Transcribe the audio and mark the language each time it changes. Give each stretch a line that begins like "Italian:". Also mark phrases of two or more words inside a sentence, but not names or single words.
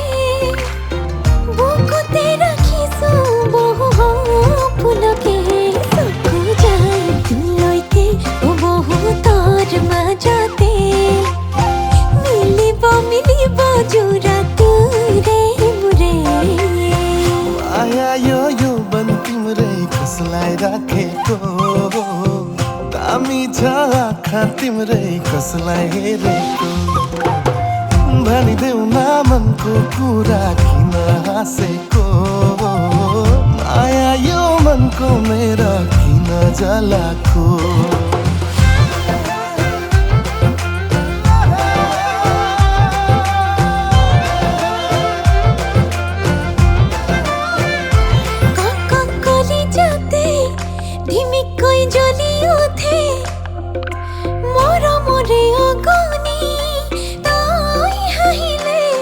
Assamese: বুকুতে ৰাখিছো বহু সপোনকে চকু যাই তোলৈকে বহুতৰ মাজতে মিলিব জোৰা তোৰে मोरे
Nepali: माया यो बन तिम्रै कसलाई राखेको दामी छ आँखा तिम्रै कसलाई हेरेको भनिदेऊ न मनको कुरा किन हाँसेको माया यो मनको मेरा किन जलाको
Assamese: ধিমিকৈ জ্বলি উঠে মৰমৰে অগনি তাই হাঁহিলে